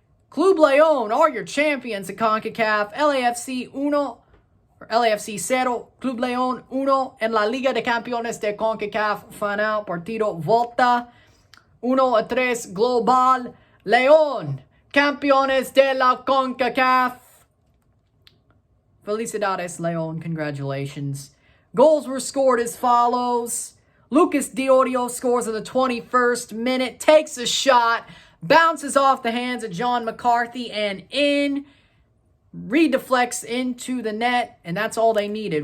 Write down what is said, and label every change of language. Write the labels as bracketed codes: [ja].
[en] Club León are your champions at Concacaf. [es] LAFC 0, Club León 1 en la Liga de Campeones de Concacaf final partido volta 1-3 global. León, campeones de la Concacaf. Felicidades, León. [en] Congratulations. Goals were scored as follows. Lucas Diorio scores in the 21st minute, takes a shot, bounces off the hands of John McCarthy and in, redeflects into the net, and that's all they needed.